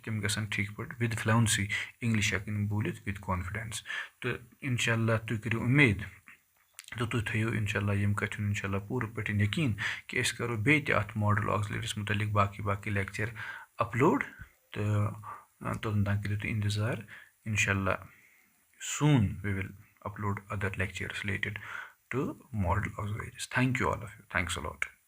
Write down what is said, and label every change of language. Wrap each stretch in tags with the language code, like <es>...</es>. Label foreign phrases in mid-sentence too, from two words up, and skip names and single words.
<ks>تِم گژھن ٹھیٖک پٲٹھۍ</ks> <en>with fluency English</en> <ks>ہٮ۪کٕنۍ بوٗلِتھ</ks> <en>with confidence</en> <ks>تہٕ اِنشاء اللہ تُہۍ کٔرِو اُمید تہٕ تُہۍ تھٲیِو اِنشاء اللہ ییٚمہِ کَتھِ ہُنٛد اِنشاء اللہ پوٗرٕ پٲٹھۍ یقیٖن کہِ أسۍ کَرو بیٚیہِ تہِ اَتھ</ks> <en>modal auxiliaries</en> <ks>مُتعلِق باقٕے</ks> <en>lecture upload</en> <ks>تہٕ توٚتَن تام کٔرِو تُہۍ اِنتظار اِنشاء اللہ</ks> <en>soon we will upload other lectures related to modal auxiliaries. Thank you all of you. Thanks a lot.</en>